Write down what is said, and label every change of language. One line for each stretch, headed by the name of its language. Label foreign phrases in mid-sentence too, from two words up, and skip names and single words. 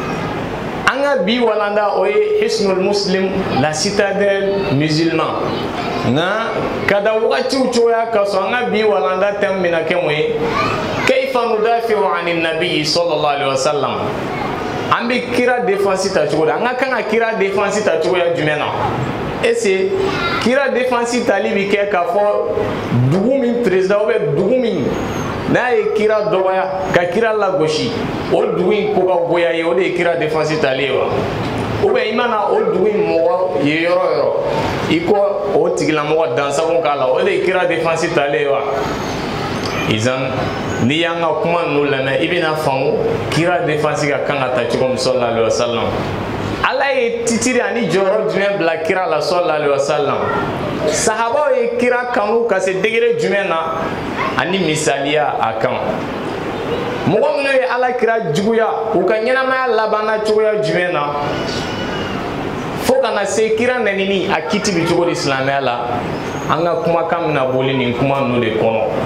Bambara: An ka bi walanda o ye Hisnul Muslim,
French: la citadelle musulman,
Bambara: nka ka da wagatiw cogoya ka sɔn an ka bi walanda thème bɛna kɛ mun ye
Arabic: كيف ندافع عن النبي صلى الله عليه وسلم.
Bambara: An bɛ kira défense ta cogo di an ka kan ka kira défense ta cogoya jumɛn na ese kira défense tali bi kɛ k'a fɔ dugu min
French: président ou
Bambara: dugu min n'a ye kira dɔgɔya ka kira lagosi o dugu in ko ka goya ye o de ye kira défense tali ye wa
French: ou bien
Bambara: i mana o dugu in mɔgɔ ye yɔrɔ o yɔrɔ i ko o tigilamɔgɔ dansago k'a la o de ye kira défense tali ye wa izan n'i y'an ka kuma ninnu lamɛn i bɛna faamu kira défense ka kan ka ta cogo min
Arabic: صلى الله عليه وسلم.
Bambara: Allah ye titiri ani jɔyɔrɔ jumɛn bila kira la
Arabic: صلى الله عليه وسلم.
Bambara: Sahabaw ye kira kanu ka se degré jumɛn na ani misaliya a kan. Mɔgɔ minnu ye Ala kira juguya u ka ɲɛnamaya labanna cogoya jumɛn na fo kana se kira nɛnini a kiti bi cogo di silamɛya la an ka kumakan bɛna boli nin kuma ninnu de kɔnɔ.